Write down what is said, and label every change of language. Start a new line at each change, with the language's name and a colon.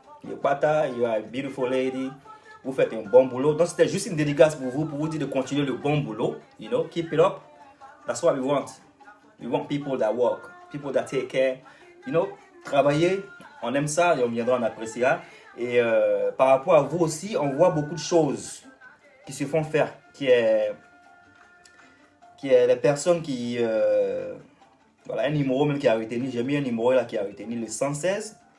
English: You are a beautiful lady.
French: Vous faites un bon boulot. Donc c'était juste une dédicace pour vous dire de continuer le bon boulot.
English: You know, keep it up. That's what we want. We want people that work, people that take care.
French: You know, travailler, on aime ça et on viendra en apprécier. Et par rapport à vous aussi, on voit beaucoup de choses qui se font faire, qui est les personnes qui... voilà, un numéro même qui a retenu, j'ai mis un numéro là qui a retenu le 116.